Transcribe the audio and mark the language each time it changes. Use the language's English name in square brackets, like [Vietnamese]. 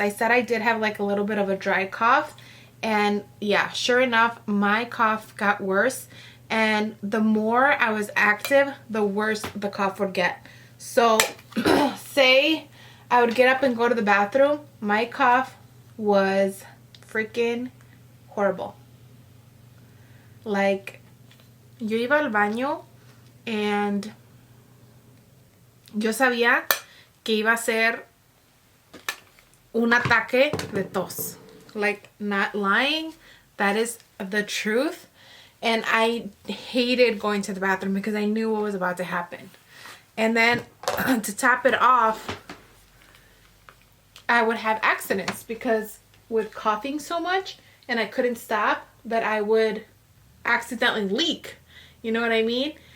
[English] I said I did have like a little bit of a dry cough, and yeah, sure enough, my cough got worse. And the more I was active, the worse the cough would get. So say I would get up and go to the bathroom, my cough was freaking horrible. [Spanish] Like, yo iba al baño and yo sabía que iba a ser un ataque de tos. [English] Like, not lying, that is the truth. And I hated going to the bathroom because I knew what was about to happen. And then to top it off, I would have accidents because with coughing so much and I couldn't stop, that I would accidentally leak. You know what I mean?